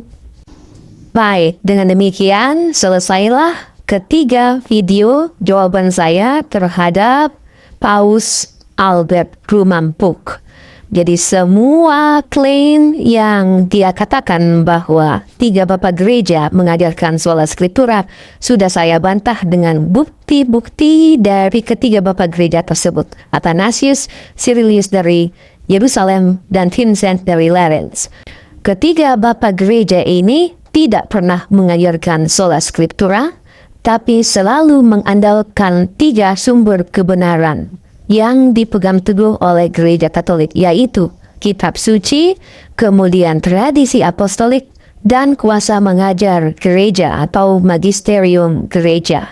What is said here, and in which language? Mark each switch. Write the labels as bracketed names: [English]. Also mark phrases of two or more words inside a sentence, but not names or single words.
[Indonesian] Baik, dengan demikian selesailah ketiga video jawaban saya terhadap Paus Albert Rumampuk. Jadi semua klaim yang dia katakan bahwa tiga bapak gereja mengajarkan [Latin] sola scriptura [Indonesian] sudah saya bantah dengan bukti-bukti dari ketiga bapak gereja tersebut. Athanasius, Cyrilius dari Yerusalem, dan Vincent dari Lerins. Ketiga bapak gereja ini tidak pernah mengajarkan [Latin] sola scriptura, [Indonesian] tapi selalu mengandalkan tiga sumber kebenaran yang dipegang teguh oleh gereja Katolik, yaitu kitab suci, kemudian tradisi apostolik, dan kuasa mengajar gereja atau magisterium gereja.